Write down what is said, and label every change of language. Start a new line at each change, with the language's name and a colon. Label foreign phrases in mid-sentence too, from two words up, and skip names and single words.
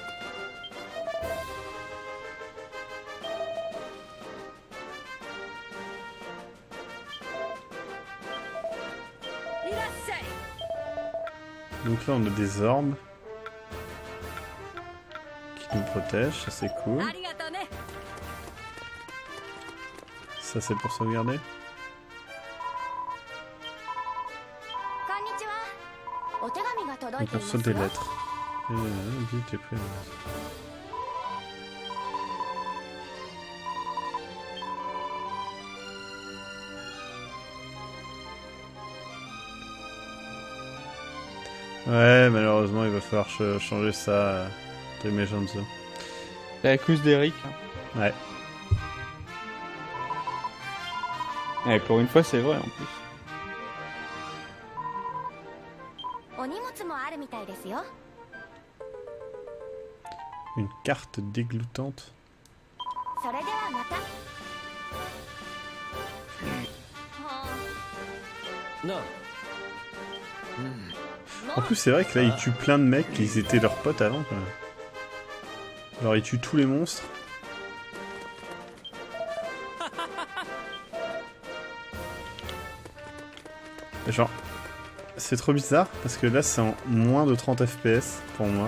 French: Donc là, on a des orbes qui nous protègent, ça c'est cool. Ça c'est pour sauvegarder.
Japanese: こんにちは。お手紙が届い
French: Donc
Japanese: てい
French: on
Japanese: ます
French: saute des
Japanese: よ。
French: lettres. Vite et prêt. Ouais, malheureusement, il va falloir changer ça de Mejanzo. C'est à cause d'Eric. Hein. Ouais. Et pour une fois, c'est vrai, en plus.
Japanese: お荷物もあるみたいですよ。
French: Une carte dégoûtante.
Japanese: それではまた。なあ。
French: En plus, c'est vrai que là, ils tuent plein de mecs qui étaient leurs potes avant, quand même. Alors, ils tuent tous les monstres. Genre, c'est trop bizarre, parce que là, c'est en moins de 30 FPS, pour moi.